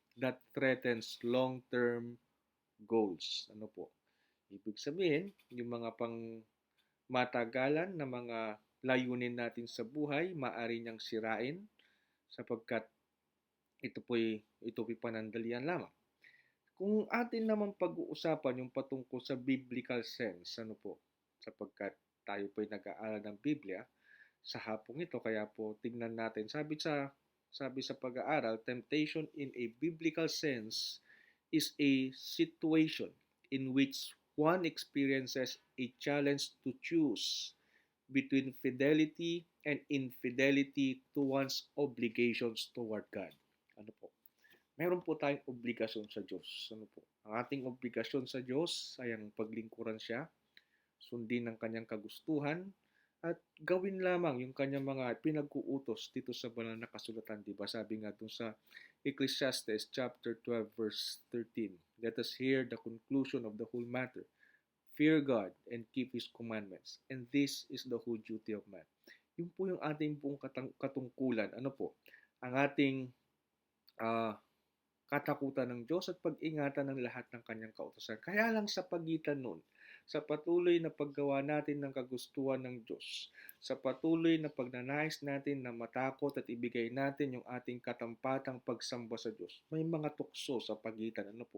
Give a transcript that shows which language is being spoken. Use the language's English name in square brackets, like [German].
[English] That threatens long term goals. [Filipino] Ibig sabihin, yung mga pang matagalan na mga layunin natin sa buhay, maaari niyang sirain sapagkat ito po'y panandalian lamang. Kung atin naman pag-uusapan yung patungkol sa [English] biblical sense, [Filipino] sapagkat tayo po'y nag-aaral ng Biblia sa hapong ito, kaya po tignan natin. Sabi sa pag-aaral, [English] temptation in a biblical sense is a situation in which one experiences a challenge to choose between fidelity and infidelity to one's obligations toward God. [Filipino] Meron po tayong obligasyon sa Diyos. Ang ating obligasyon sa Diyos ay ang paglingkuran siya, sundin ang kanyang kagustuhan, at gawin lamang yung kanyang mga pinag-uutos dito sa banal na kasulatan. Diba? Sabi nga dun sa [English] Ecclesiastes chapter 12 verse 13, let us hear the conclusion of the whole matter. Fear God and keep His commandments. And this is the whole duty of man. [Filipino] Yun po yung ating pong katungkulan. Ang ating katakutan ng Diyos at pag-ingatan ng lahat ng kanyang kautusan. Kaya lang sa pagitan nun, sa patuloy na paggawa natin ng kagustuhan ng Diyos, sa patuloy na pagnanais natin na matakot at ibigay natin yung ating katampatang pagsamba sa Diyos, may mga tukso sa pagitan.